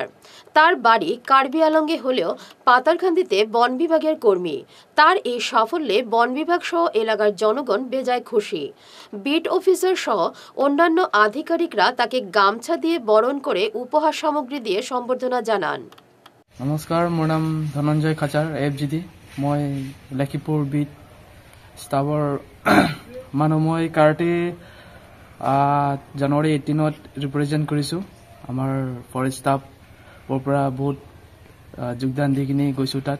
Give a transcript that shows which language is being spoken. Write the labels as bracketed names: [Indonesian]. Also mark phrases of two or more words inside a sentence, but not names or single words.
[Bangla] তার বাড়ি কার্বি আলঙ্গে হলেও পাথারকান্দিতে বন বিভাগের কর্মী। তার এই সাফল্যে বন বিভাগ সহ এলাকার জনগণ বেজায় খুশি। [English] beat officer [Bangla] সহ অন্যান্য আধিকারিকরা তাকে গামছা দিয়ে বরণ করে উপহার সামগ্রী দিয়ে সম্বর্ধনা জানান। [Assamese] নমস্কাৰ, মোৰ নাম ধনঞ্জয় খাচাৰ FGD। মই লখিমপুৰ [English] beat staff [Assamese] মানুহ। মই কাৰাটে জানুৱাৰী 18ত ৰিপ্ৰেজেণ্ট কৰিছোঁ। আমাৰ [English] forest staff [Assamese] পৰা বহুত যোগদান দি কিনি গৈছোঁ তাত।